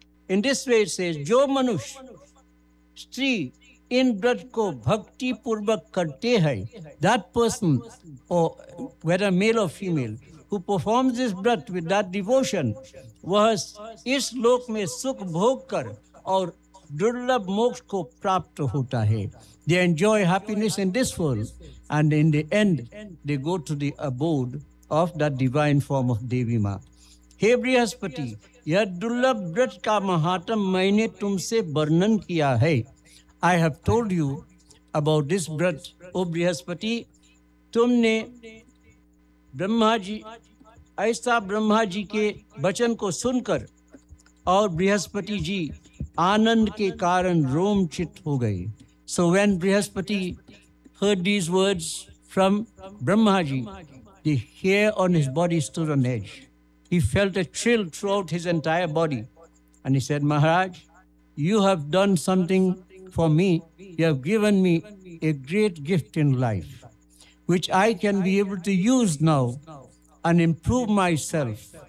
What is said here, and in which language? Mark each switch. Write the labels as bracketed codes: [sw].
[en] in this way [hi] से जो मनुष्य स्त्री इन व्रत को भक्ति पूर्वक करते हैं, [en] that person or whether male or female who performs this vrat with that devotion, [hi] वह इस लोक में सुख भोग कर और दुर्लभ मोक्ष को प्राप्त होता है। [en] They enjoy happiness in this world and in the end they go to the abode of the divine form of Devi Maa. [hi] हे बृहस्पति, यह दुर्लभ व्रत का महात्म मैंने तुमसे वर्णन किया है। [en] I have told you about this brat, O Brihaspati. तुमने ब्रह्मा जी ऐसा ब्रह्मा जी के वचन को सुनकर और बृहस्पति जी आनंद के कारण रोमचित हो गए। So when Brihaspati heard these words from Brahma ji, the hair on his body stood on edge. He felt a chill throughout his entire body, and he said, Maharaj, you have done something for me, you have given me a great gift in life, which I can be able to use now and improve myself.